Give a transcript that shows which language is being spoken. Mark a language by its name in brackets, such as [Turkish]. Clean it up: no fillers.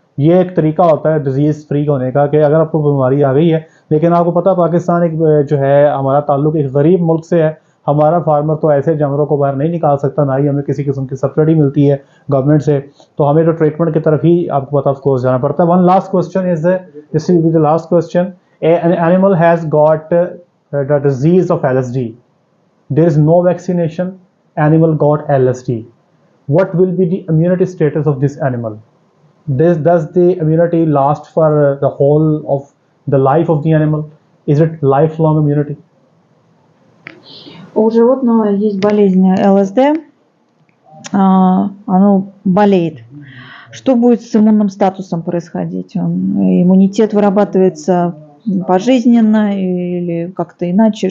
[Urdu] یہ ایک طریقہ ہوتا ہے ڈیزیز فری ہونے کا کہ اگر آپ کو بیماری آ گئی ہے، لیکن آپ کو پتہ پاکستان ایک جو ہے ہمارا تعلق ایک غریب ملک سے ہے، ہمارا فارمر تو ایسے جانوروں کو باہر نہیں نکال سکتا، نہ ہی ہمیں کسی قسم کی سبسڈی ملتی ہے گورنمنٹ سے، تو ہمیں جو ٹریٹمنٹ کی طرف ہی آپ کو پتہ آف کورس جانا پڑتا ہے. [English] One last question is this will be the last question. An animal has got the disease of LSD. There is no vaccination. Animal got LSD. What will be the immunity status of this animal? Does the immunity last for the whole of the life of the animal? Is it lifelong immunity? [Russian] У животного есть болезнь ЛСД, оно болеет. Что будет с иммунным статусом происходить? Иммунитет вырабатывается пожизненно или как-то иначе?